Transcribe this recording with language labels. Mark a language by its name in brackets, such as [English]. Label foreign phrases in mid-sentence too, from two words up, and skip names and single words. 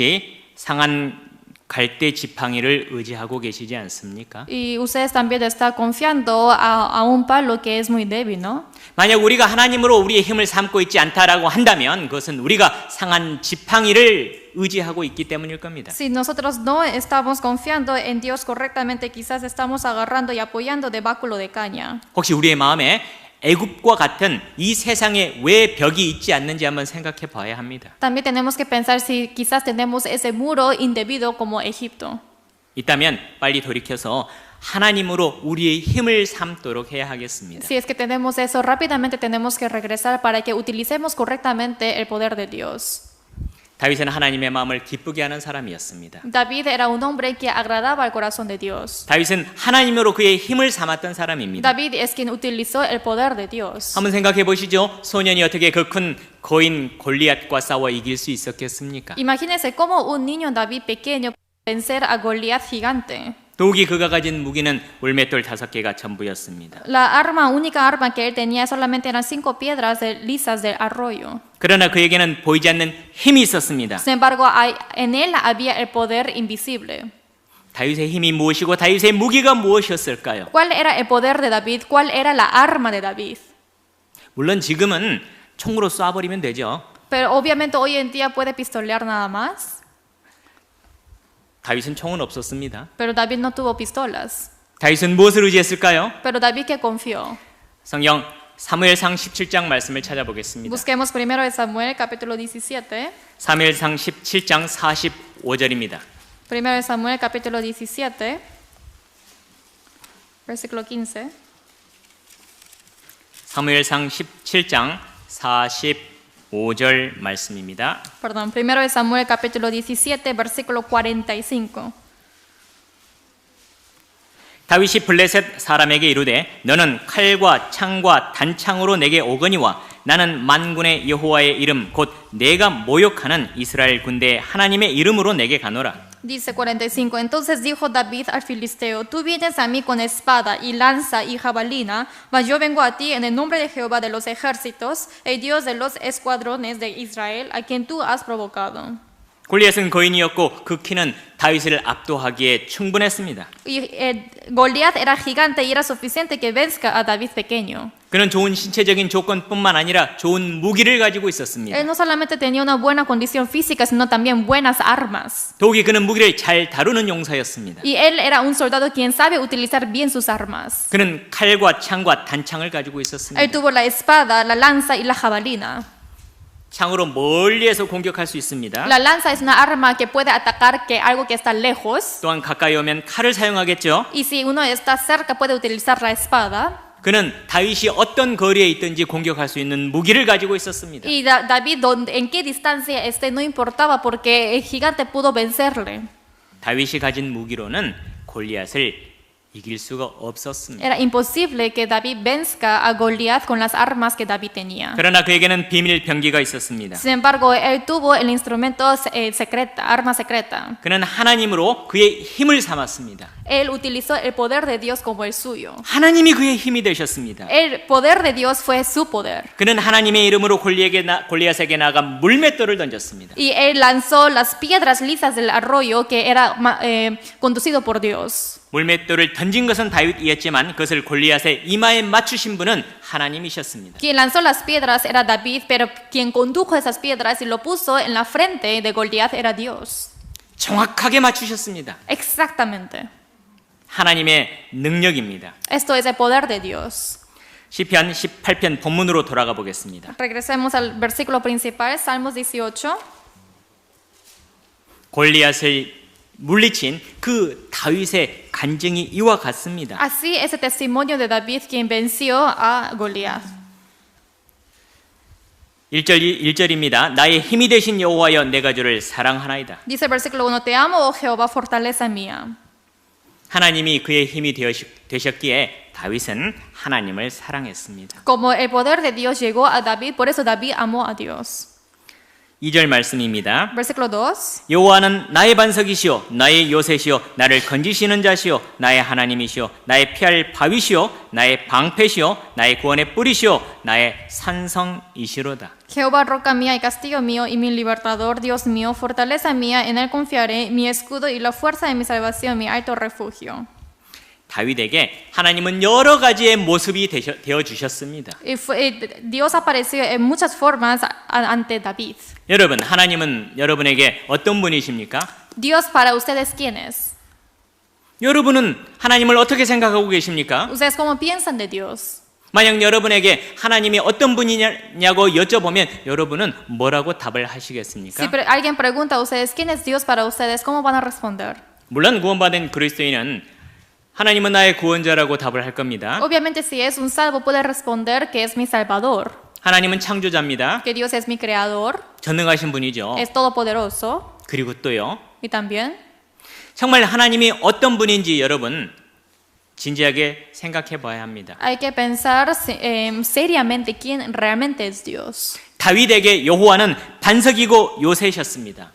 [Korean] 여러분 혹시 상한 갈대 지팡이를 의지하고 계시지 않습니까? [Spanish] Y ustedes también están confiando a un palo que es muy débil, ¿no? [Korean] 만약 우리가 하나님으로 우리의 힘을 삼고 있지 않다라고 한다면 그것은 우리가 상한 지팡이를 의지하고 있기 때문일 겁니다. [Spanish] Si nosotros no estamos confiando en Dios correctamente, quizás estamos agarrando y apoyando de báculo de caña. [Korean] 혹시 우리의 마음에 애굽과 같은 이 세상에 왜 벽이 있지 않는지 한번 생각해 봐야 합니다. [Spanish] También tenemos que pensar si quizás tenemos ese muro indebido como Egipto. [Korean] 있다면 빨리 돌이켜서 하나님으로 우리의 힘을 삼도록 해야 하겠습니다. [Spanish] Si es que tenemos eso, rápidamente tenemos que regresar para que utilicemos correctamente el poder de Dios. [Korean] 다윗은 하나님의 마음을 기쁘게 하는 사람이었습니다. [Spanish] David era un hombre que agradaba al corazón de Dios. [Korean] 다윗은 하나님으로 그의 힘을 삼았던 사람입니다. [Spanish] David es quien utilizó el poder de Dios. [Korean] 한번 생각해 보시죠. 소년이 어떻게 그 큰 거인 골리앗과 싸워 이길 수 있었겠습니까? [Spanish] Imagínense cómo un niño David pequeño puede vencer a Goliat gigante. [Korean] 더욱이 그가 가진 무기는 물맷돌 5개가 전부였습니다. [Spanish] La única arma que él tenía solamente eran 5 piedras lisas del arroyo. [Korean] 그러나 그에게는 보이지 않는 힘이 있었습니다. [Spanish] Sin embargo, en él había el poder invisible. [Korean] 다윗의 힘이 무엇이고 다윗의 무기가 무엇이었을까요? [Spanish] ¿Cuál era el poder de David? ¿Cuál era la arma de David? [Korean] 물론 지금은 총으로 쏴버리면 되죠. [Spanish] Pero obviamente hoy en día puede pistolear nada más. [Korean] 다윗은 총은 없었습니다. [Spanish] Pero David no tuvo pistolas. [Korean] 다윗은 무엇을 의지했을까요? [Spanish] Pero David que confió. [Korean] 성경 사무엘상 17장 말씀을 찾아보겠습니다. [Spanish] Busquemos primero de Samuel capítulo 17. [Korean] 사무엘상 17장 45절입니다. [Spanish] Primero de Samuel capítulo 17. Versículo 15. [Korean] 사무엘상 17장 45절 말씀입니다. [Spanish] Perdón, primero de Samuel capítulo 17, versículo 45. [Korean] 다윗이 블레셋 사람에게 이르되 너는 칼과 창과 단창으로 내게 오거니와 나는 만군의 여호와의 이름 곧 내가 모욕하는 이스라엘 군대의 하나님의 이름으로 내게 가노라. [Spanish] Dice 45, entonces dijo David al filisteo, tú vienes a mí con espada y lanza y jabalina, mas yo vengo a ti en el nombre de Jehová de los ejércitos, el Dios de los escuadrones de Israel, a quien tú has provocado. [Korean] 골리앗은 거인이었고 그 키는 다윗을 압도하기에 충분했습니다. [Spanish] Y Goliat era gigante y era suficiente que venzca a David pequeño. [Korean] 그는 좋은 신체적인 조건뿐만 아니라 좋은 무기를 가지고 있었습니다. [Spanish] Él no solamente tenía una buena condición física, sino también buenas armas. [Korean] 더욱이 그는 무기를 잘 다루는 용사였습니다. [Spanish] Y él era un soldado quien sabe utilizar bien sus armas. [Korean] 그는 칼과 창과 단창을 가지고 있었습니다. [Spanish] Él tuvo la espada, la lanza y la jabalina. [Korean] 창으로 멀리에서 공격할 수 있습니다. [Spanish] La lanza es una arma que puede atacar algo que está lejos. [Korean] 또한 가까이 오면 칼을 사용하겠죠. [Spanish] Y si uno está cerca puede utilizar la espada. [Korean] 그는 다윗이 어떤 거리에 있든지 공격할 수 있는 무기를 가지고 있었습니다. [Spanish] Y David, en qué distancia esté, no importaba porque el gigante pudo vencerle. [Korean] 다윗이 가진 무기로는 골리앗을 이길 수가 없었습니다. [Spanish] Era imposible que David venzca a Goliat con las armas que David tenía. [Korean] 그러나 그에게는 비밀 병기가 있었습니다. [Spanish] Sin embargo, él tuvo el instrumento secreta, arma secreta. [Korean] 그는 하나님으로 그의 힘을 삼았습니다. [Spanish] Él utilizó el poder de Dios como el suyo. [Korean] 하나님이 그의 힘이 되셨습니다. [Spanish] El poder de Dios fue su poder. [Korean] 그는 하나님의 이름으로 골리앗에게 나가 물맷돌을 던졌습니다. [Spanish] Y él lanzó las piedras lisas del arroyo que era conducido por Dios. [Korean] 물맷돌을 던진 것은 다윗이었지만 그것을 골리앗의 이마에 맞추신 분은 하나님이셨습니다. [Spanish] Quien lanzó las piedras era David, pero quien condujo esas piedras y lo puso en la frente de Goliat era Dios. [Korean] 정확하게 맞추셨습니다. [Spanish] Exactamente. [Korean] 하나님의 능력입니다. [Spanish] Esto es el poder de Dios. [Korean] 시편 18편 본문으로 돌아가 보겠습니다. [Spanish] Regresemos al versículo principal, Salmos 18. [Korean] 골리앗을 물리친 그 다윗의 간증이 이와 같습니다. [Spanish] Así es el testimonio de David quien venció a Goliat. [Korean] 1절입니다. 나의 힘이 되신 여호와여 내가 주를 사랑하나이다. [Spanish] Dice el versículo 1, te amo, oh Jehová, fortaleza mía. [Korean] 하나님이 그의 힘이 되셨기에 다윗은 하나님을 사랑했습니다. [Spanish] Como el poder de Dios llegó a David, por eso David amó a Dios. [Korean] 2절 말씀입니다. [Spanish] Versículo 2. [Korean] 여호와는 나의 반석이시요 나의 요새시요 나를 건지시는 자시요 나의 하나님이시요 나의 피할 바위시요 나의 방패시요 나의 구원의 뿌리시요 나의 산성이시로다. [Spanish] Jehová, roca mía y castillo mío y mi libertador, Dios mío, fortaleza mía, en él confiaré, mi escudo y la fuerza de mi salvación, mi alto refugio. [Korean] 다윗에게 하나님은 여러 가지의 모습이 되어 주셨습니다. [Spanish] Dios apareció en muchas formas ante David. [Korean] 여러분, 하나님은 여러분에게 어떤 분이십니까? [Spanish] Dios para ustedes, ¿quién es? [Korean] 여러분은 하나님을 어떻게 생각하고 계십니까? [Spanish] ¿Ustedes cómo piensan de Dios? [Korean] 만약 여러분에게 하나님이 어떤 분이냐고 여쭤보면 여러분은 뭐라고 답을 하시겠습니까? [Spanish] Si alguien pregunta a ustedes, ¿quién es Dios para ustedes? ¿Cómo van a responder? [Korean] 물론 구원받은 그리스도인은 하나님은 나의 구원자라고 답을 할 겁니다. [Spanish] Obviamente, si es un salvo, puede responder que es mi Salvador, [Korean] 하나님은 창조자입니다. [Spanish] que Dios es mi Creador, [Korean] 전능하신 분이죠. [Spanish] es todopoderoso, [Korean] 그리고 또요. [Spanish] y también [Korean] 정말 하나님이 어떤 분인지 여러분 진지하게 생각해 봐야 합니다. [Spanish] hay que pensar seriamente quién realmente es Dios. [Korean] 다윗에게 여호와는 반석이고 요새셨습니다.